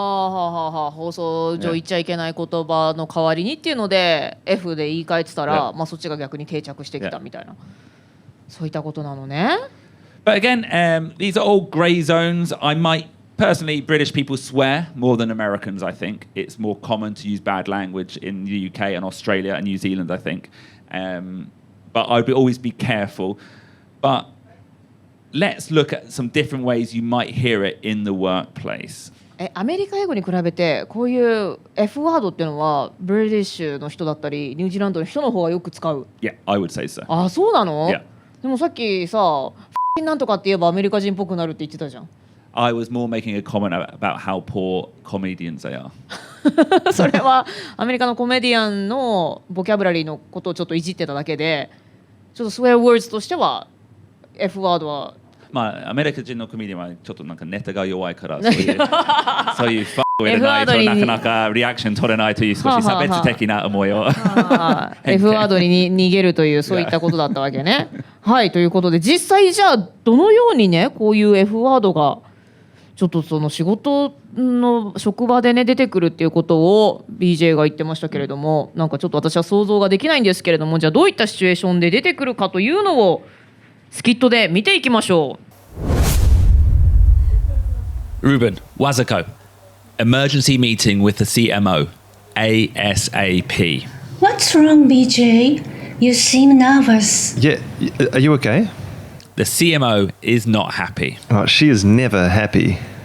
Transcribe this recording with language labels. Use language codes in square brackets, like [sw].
[ja] 放送上言っちゃいけない言葉の代わりにっていうので F で言い換えてたら、まあそっちが逆に定着してきたみたいな、そういったことなのね。 [en] But again, these are all grey zones. I might personally, British people swear more than Americans, I think. It's more common to use bad language in the UK and Australia and New Zealand, I think. But I'd always be careful. But let's look at some different ways you might hear it in the workplace. [ja] アメリカ英語に比べてこういう F ワードっていうのはブリティッシュの人だったりニュージーランドの人の方がよく使う。 [en] Yeah, I would say so. [ja] あ、そうなの？ [en] Yeah. [ja] でもさっきさ、なんとかって言えばアメリカ人っぽくなるって言ってたじゃん。 [en] I was more making a comment about how poor comedians they are. [ja] それはアメリカのコメディアンのボキャブラリーのことをちょっといじってただけで、ちょっと [en] swear words [ja] としては F ワードはまあアメリカ人のコメディアンはちょっとなんかネタが弱いからそういうファッウェルないとなかなかリアクション取れないという少し差別的な思いを F ワードに逃げるというそういったことだったわけね。はい、ということで実際じゃあどのようにねこういう F ワードがちょっとその仕事の職場でね出てくるっていうことを BJ が言ってましたけれども、なんかちょっと私は想像ができないんですけれども、じゃあどういったシチュエーションで出てくるかというのをスキットで見ていきましょう。 [en] Ruben, Wazako, emergency meeting with the CMO, ASAP. What's wrong, BJ? You seem nervous. Yeah, are you okay? The CMO is not happy. Oh, she is never happy.